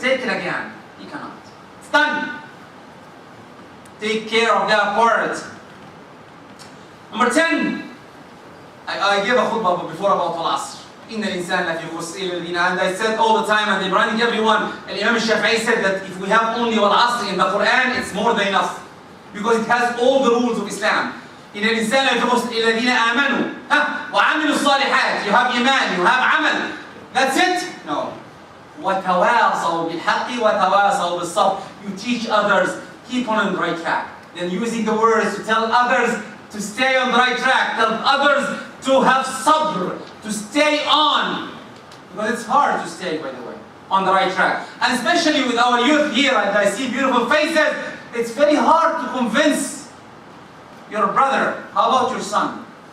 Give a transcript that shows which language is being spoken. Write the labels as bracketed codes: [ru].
[en] Take it again. You cannot. It's done. Take care of that part. Number 10. I gave a khutbah before about Al-Asr. [ar] إن الإنسان لفي خسر إلا الذين آمنوا. [en] And I said all the time, and reminding everyone, and Imam Shafi'i said that if we have only Al-Asr in the Quran, it's more than enough. Because it has all the rules of Islam. [ar] إن الإنسان لفي خسر إلا الذين آمنوا وعملوا الصالحات. [en] You have iman, you have amal. That's it? No. [ar] وتواصوا بالحق وتواصوا بالصبر. [en] You teach others, keep on the right track. Then using the words to tell others to stay on the right track. Tell others to have sabr, to stay on. Because it's hard to stay, by the way, on the right track. And especially with our youth here, and I see beautiful faces, it's very hard to convince your brother. How about your son?